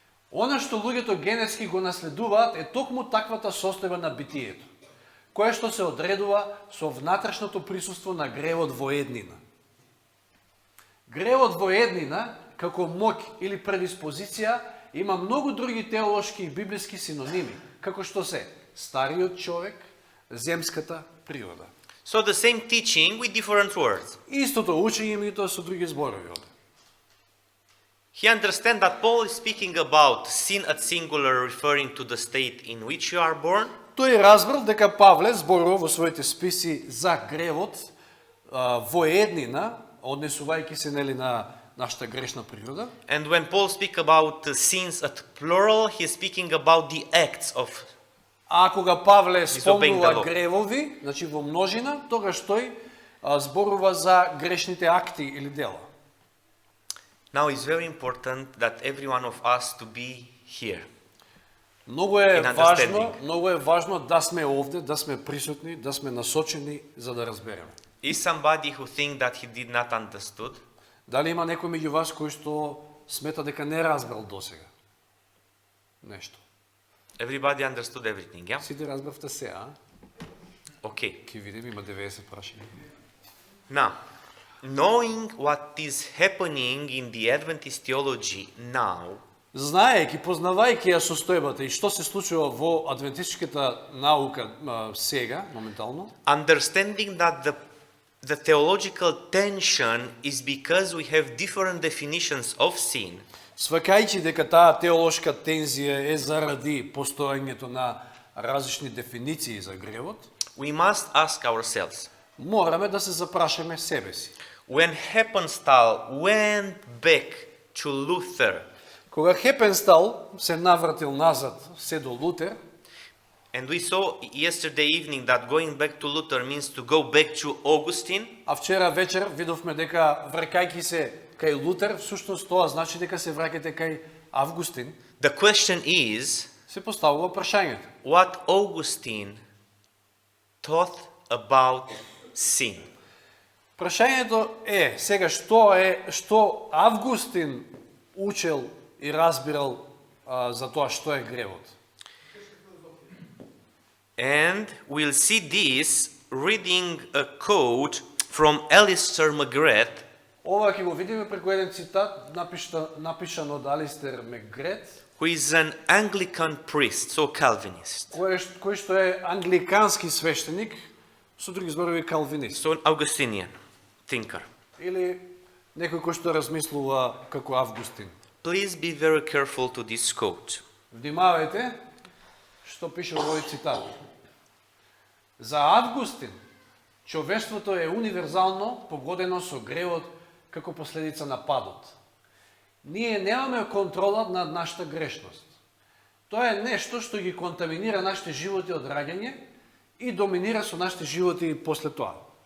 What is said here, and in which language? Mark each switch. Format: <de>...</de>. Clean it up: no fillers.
<mk>Она што луѓето генетски го наследуваат е токму таквата состојба на битието, кое што се одредува со внатрешното присуство на гревот во еднина. Гревот во еднина, како моќ или предиспозиција, има многу други теолошки и библиски синоними, како што се стариот човек, земската природа.</mk> <en>So the same teaching with different words.</en> <mk>Истото учење, меѓутоа со други зборови овде.</mk> <en>He understands that Paul is speaking about sin at singular, referring to the state in which you are born.</en> <mk>Тој разбрал дека Павле зборува во своите списи за гревот во еднина, однесувајќи се нели на нашата грешна природа.</mk> <en>And when Paul speaks about sins at plural, he is speaking about the acts of.</en> <mk>А кога Павле</mk> <en>Disobeying the</en> <mk>спомнува</mk> <en>law.</en> <mk>гревови, значи во множина, тогаш тој зборува за грешните акти или дела.</mk> <en>Now it's very important that every one of us to be here.</en> <mk>Много</mk> <en>In</en> <mk>е важно да сме овде, да сме присутни, да сме насочени за да разбереме.</mk> <en>Is somebody who think that he did not understood?</en> <mk>Дали има некој меѓу вас кој што смета дека не разбрал досега нешто?</mk> <en>Everybody understood everything, yeah?</en> <mk>Сите разбравте се, а?</mk> <en>Okay.</en> <mk>Ке видим, има 90 прашања.</mk> <en>Now, knowing what is happening in the Adventist theology now,</en> <mk>Знаејќи, познавајќи ја состојбата и што се случува во адвентистичката наука сега, моментално,</mk> <en>understanding that the theological tension is because we have different definitions of sin,</en> <mk>сваќајќи дека таа теолошка тензија е заради постоењето на различни дефиниции за гревот,</mk> <en>we must ask ourselves,</en> <mk>мораме да се запрашаме себе си.</mk> <en>when Heppenstall went back to Luther</en> <mk>Кога Хепенстал се навратил назад се до Лутер,</mk> <en>and we saw yesterday evening that going back to Luther means to go back to Augustine,</en> <mk>а вчера вечер видовме дека враќајќи се кај Лутер, всушност тоа значи дека се враќате кај Августин,</mk> <en>the question is</en> <mk>се поставува прашањето.</mk> <en>what Augustine taught about sin.</en> <mk>Прашањето е, сега што Августин учел и разбирал за тоа што е гревот.</mk> <en>And we'll see this reading a quote from Alistair McGrath,</en> <mk>Ова ќе го видиме преку еден цитат напишан од Алистер Мегрет,</mk> <en>who is an Anglican priest, so Calvinist,</en> <mk>кој што е англикански свештеник, со други зборови калвинист,</mk> <en>so an Augustinian thinker.</en> <mk>или некој кој што размислува како Августин.</mk> <en>Please be very careful to this quote.</en> <mk>Внимавајте што пише во овој цитат. За Августин, човештвото е универзално погодено со гревот како последица на падот. Ние немаме контрола над нашата грешност. Тоа е нешто што ги контаминира нашите животи од раѓање и доминира со нашите животи и после тоа.</mk>